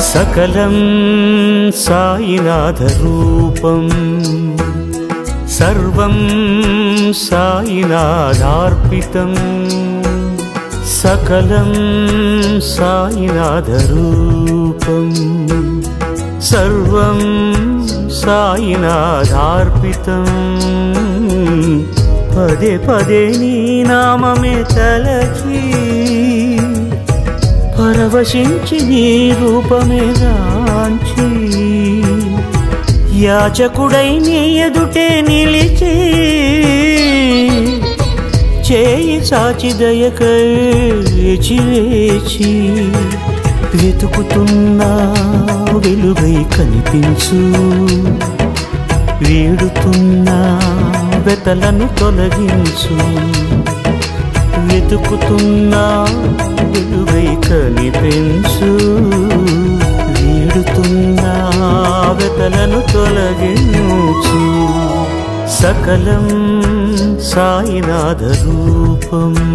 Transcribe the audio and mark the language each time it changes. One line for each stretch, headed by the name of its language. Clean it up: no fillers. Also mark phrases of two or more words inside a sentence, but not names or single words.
Sanskrit: सकलं साईनाथरूपं सर्वं साईनाथार्पितं सकलं साईनाथरूपं सर्वं साईनाथार्पितं
Telugu: పదే పదే నీ నామమే తలచీ परवशिंచి నీ రూపమే గాంచి యాచకుడై నీ ఎదుటే నిలిచి చేయి చాచి దయకై వేచి వేచి వెతుకుతున్నా వెలుగై కనిపించు వీడుతున్నా వెతలను తొలగించు వెతుకుతున్నా వెలుగై కనిపించు
Sanskrit: వీడుతున్నా వెతలను తొలగించు सकलं साईनाथरूपं